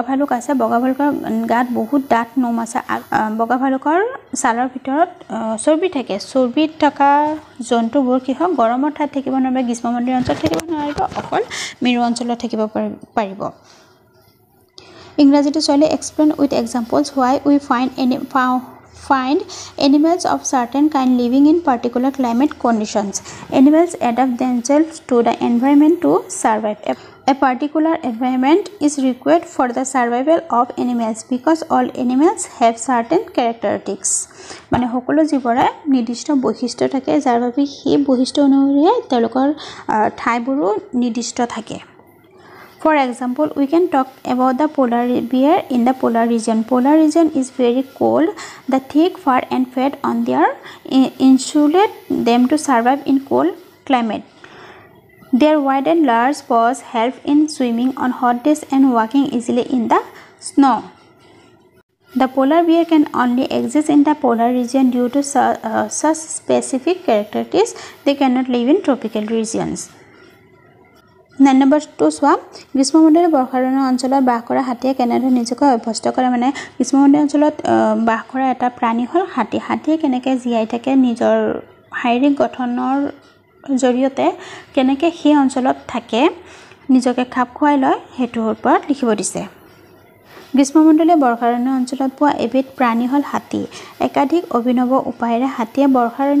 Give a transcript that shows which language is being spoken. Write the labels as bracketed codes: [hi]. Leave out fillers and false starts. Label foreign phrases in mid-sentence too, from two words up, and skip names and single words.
[as] ভালুক আছে বগা ভালুকৰ গাত বহুত ডাঠ নোম আছে বগা ভালুকৰ ছালৰ ভিতৰত চৰ্বি থাকে চৰ্বিত থকা জন্তুবোৰ কি হয় গৰমৰ ঠাইত থাকিব নোৱাৰে গ্ৰীষ্মমণ্ডলীয় অঞ্চলত থাকিব নোৱাৰিব অকল মেৰু অঞ্চলত থাকিব পাৰিব ইংৰাজীটো চলে [en] explain with examples why we find animals of certain kind living in particular climate conditions. Animals adapt themselves to the environment to survive. A particular environment is required for the survival of animals because all animals have certain characteristics. [as] মানে সকলো জীৱৰে নিৰ্দিষ্ট বৈশিষ্ট্য থাকে যাৰ বাবে সেই বৈশিষ্ট্য অনুসৰি তেওঁলোকৰ ঠাইবোৰো নিৰ্দিষ্ট থাকে. [en] For example, we can talk about the polar bear in the polar region. Polar region is very cold. The thick fur and fat on their insulate them to survive in cold climate. Their wide and large paws help in swimming on hot days and walking easily in the snow. The polar bear can only exist in the polar region due to such specific characteristics. They cannot live in tropical regions. [as] Number 2 চোৱা গ্ৰীষ্মমণ্ডলীয় বৰ্ষাৰণ্য অঞ্চলত বাস কৰা হাতীয়ে কেনেদৰে নিজকে অভ্যস্ত কৰে মানে গ্ৰীষ্মমণ্ডলীয় অঞ্চলত বাস কৰা এটা প্ৰাণী হ'ল হাতী হাতীয়ে কেনেকৈ জীয়াই থাকে নিজৰ শাৰীৰিক গঠনৰ জৰিয়তে কেনেকৈ সেই অঞ্চলত থাকে নিজকে খাপ খুৱাই লয় হেতুৰ ওপৰত লিখিব দিছে গ্ৰীষ্মমণ্ডলীয় বৰ্ষাৰণ্য অঞ্চলত পোৱা এবিধ প্ৰাণী হ'ল হাতী একাধিক অভিনৱ উপায়েৰে হাতীয়ে বৰ্ষাৰণ্য